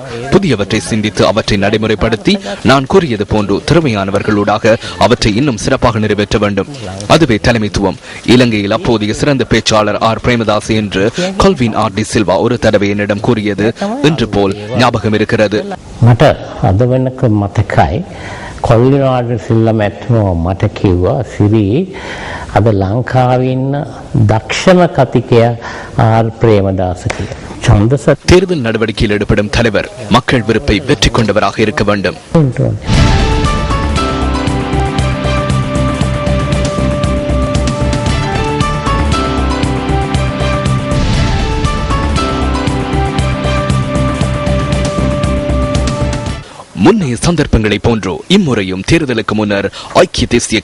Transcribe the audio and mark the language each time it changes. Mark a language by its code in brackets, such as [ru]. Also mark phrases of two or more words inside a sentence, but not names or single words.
[ta] புதியவற்றை சிந்தித்து அவற்றை நடைமுறைப்படுத்தி நான் கூறியது போன்று திறமையானவர்களூடாக அவற்றை இன்னும் சிறப்பாக நிறைவேற்ற வேண்டும். அதுவே தலைமைத்துவம். இலங்கையில் அப்போதைய சிறந்த பேச்சாளர் ஆர். பிரேமதாஸ் என்று கொல்வின் ஆர். டி. சில்வா ஒரு தடவை என்னிடம் கூறியது இன்று போல் ஞாபகம் இருக்கிறது. [si] මට අද වෙනක මතකයි කොල්වින් ආර්. ඩි. සිල්වා මැතිතුමා මට කිව්වා සිරි අද ලංකාවේ ඉන්න දක්ෂම කතිකයා ආර්. ප්‍රේමදාස කියලා. [ta] தேர்தல் நடவடிக்கையில் ஈடுபடும் தலைவர் மக்கள் விருப்பை வெற்றி கொண்டவராக இருக்க வேண்டும். முன்னைய சந்தர்ப்பங்களை போன்றோ இம்முறையும் தேர்தலுக்கு முன்னர் ஐக்கிய தேசிய